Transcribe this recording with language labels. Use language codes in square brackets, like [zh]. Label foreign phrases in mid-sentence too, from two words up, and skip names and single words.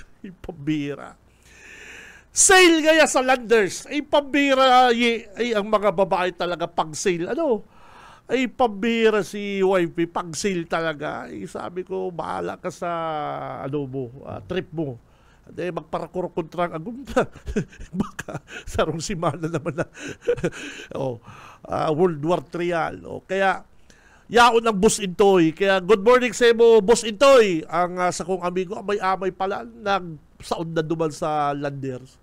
[tl] Ay, pambihira. Sale kaya sa Landers. Ay, pambihira. Ay, ang mga babae talaga pag-sale. Ay, pambihira si YP. Pag-sale talaga. Ay, sabi ko, bahala ka sa trip mo. Hindi, [bik] magparakuro kontrang agumta. Baka sarong simana naman na World War III yan. Kaya, yaon ang Boss Intoy. Kaya, [en] good morning [bik] sa mo, Boss Intoy. Ang sa kong amigo, amay-amay pala, nagsaon na duman sa Landers.